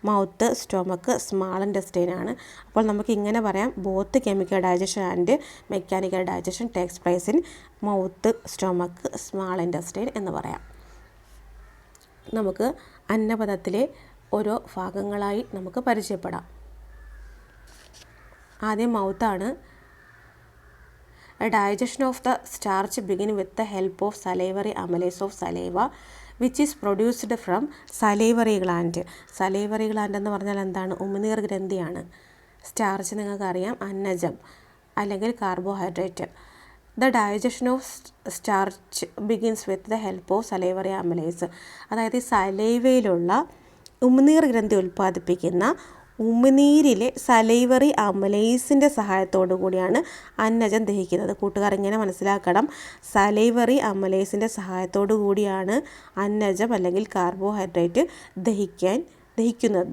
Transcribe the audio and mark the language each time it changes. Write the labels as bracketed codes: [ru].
[en] mouth, stomach, small intestine [ml] ആണ്. അപ്പോൾ നമുക്ക് ഇങ്ങനെ പറയാം, [en] both chemical digestion and mechanical digestion takes place in mouth, stomach, small intestine [ml] എന്ന് പറയാം. നമുക്ക് അന്നപഥത്തിലെ ഓരോ ഭാഗങ്ങളായി നമുക്ക് പരിചയപ്പെടാം. ആദ്യം മൗത്താണ്. [en] A digestion of the starch begin with the help of salivary amylase of saliva which is produced from salivary gland. [ml] salivary gland എന്ന് പറഞ്ഞാൽ എന്താണ്? ഉമിനീർ ഗ്രന്ഥിയാണ്. സ്റ്റാർച്ച് നിങ്ങൾക്കറിയാം, അന്നജം അല്ലെങ്കിൽ carbohydrate. [en] The digestion of starch begins with the help of salivary amylase. [ml] അതായത് സലൈവയിലുള്ള ഉമിനീർ ഗ്രന്ഥി ഉൽപ്പാദിപ്പിക്കുന്ന ഉമിനീരിലെ salivary അമലൈസിൻ്റെ സഹായത്തോടു കൂടിയാണ് അന്നജം ദഹിക്കുന്നത്. കൂട്ടുകാർ ഇങ്ങനെ മനസ്സിലാക്കണം, സലൈവറി അമലൈസിൻ്റെ സഹായത്തോടു കൂടിയാണ് അന്നജം അല്ലെങ്കിൽ കാർബോഹൈഡ്രേറ്റ് ദഹിക്കുന്നത്.